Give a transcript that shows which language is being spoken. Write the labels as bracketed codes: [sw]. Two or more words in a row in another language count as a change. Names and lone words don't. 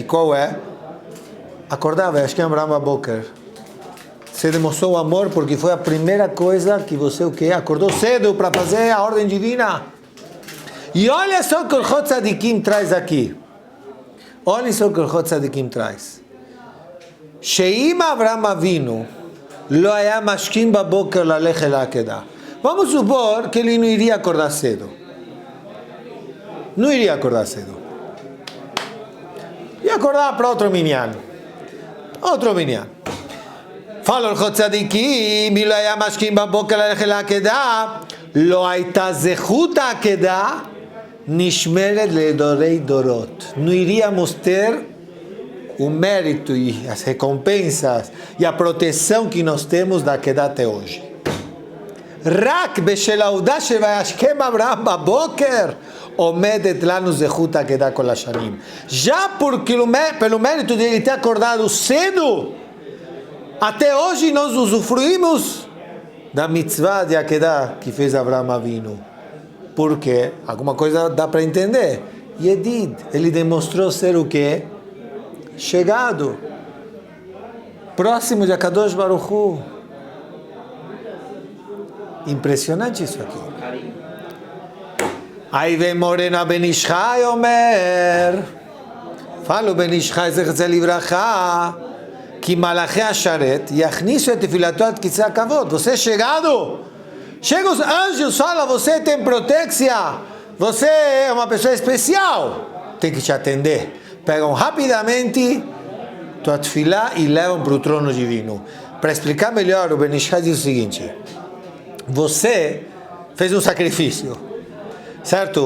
[pt] Qual é? Acordar, [he] השם אברהם בבוקר. [pt] Você demonstrou o amor porque foi a primeira coisa que você o quê? Acordou cedo para fazer a ordem divina. E olha só o que o Orchot Tzadikim traz aqui. Olha só o que o Orchot Tzadikim traz. [he] שאם אברהם אבינו לא היה משכים בבוקר ללכת אל העקדה. [pt] Vamos supor que ele não iria acordar cedo. Não iria acordar cedo. Ia acordar para outro minyan. Outro minyan. Fala o Orchot Tzadikim, [he] לא היה משכים בבוקר ללכת אל העקדה לא הייתה זכות העקדה נשמרת לדורי דורות. [pt] Não iríamos ter o mérito e as recompensas e a proteção que nós temos da Akedah até hoje. [he] רק בשביל העובדה שוישכם אברהם בבוקר עומדת לנו זכות עקדה כל השנים. [pt] Já porque pelo mérito de ele ter acordado cedo, até hoje nós usufruímos da mitzvah de Akedah que fez Avraham Avinu. Porque alguma coisa dá para entender. Yedid, ele demonstrou ser o quê? Chegado, próximo de Akadosh Baruch Hu. Impressionante isso aqui. Aí vem [he] מורנו בן איש חי אומר, [pt] fala o [he] בן איש חי זצ"ל לברכה, que מלאכי השרת יכניסו את תפילתו עד כסא הכבוד. [pt] Você é chegado, chega os anjos, fala, você tem proteção, você é uma pessoa especial, tem que te atender. Pegam rapidamente tua tefilá e levam para o trono divino. Para explicar melhor, o Ben Ishai diz o seguinte: você fez um sacrifício, certo?